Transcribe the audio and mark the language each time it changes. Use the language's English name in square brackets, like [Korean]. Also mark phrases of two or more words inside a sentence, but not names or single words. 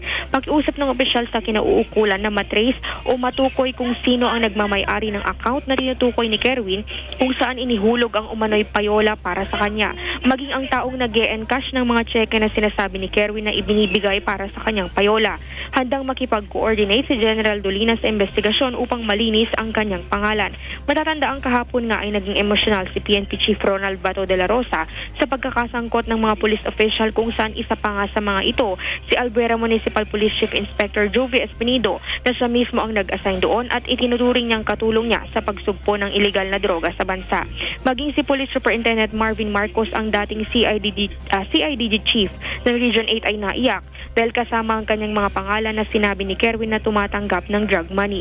[Filipino] Pag-usap ng opisyal sa kinauukulan na matrace o matukoy kung sino ang nagmamay-ari ng account na tinutukoy ni Kerwin kung saan inihulog ang umano'y payola para sa kanya. Maging ang taong nag-e-encash ng mga tseke na sinasabi ni Kerwin na ibinibigay para sa kanyang payola. Handang makipag-coordinate si General Dolina sa investigasyon upang malinis ang kanyang pangalan. Matatanda ang kahapon nga ay naging emosyonal si PNP Chief Ronald Bato de la Rosa sa pagkakasangkot ng mga [English] police official [Filipino] kung saan isa pa nga sa mga ito si Albuera Municipal Police Chief Inspector Jovi Espinido na siya mismo ang nag-assign doon at itinuturing niyang katulong niya sa pagsugpo ng illegal na droga sa bansa. Maging si Police Superintendent Marvin Marcos, ang dating CIDG Chief ng Region 8 ay naiyak dahil kasama ang kanyang mga pangalan na sinabi ni Kerwin na tumatanggap ng [English] drug money.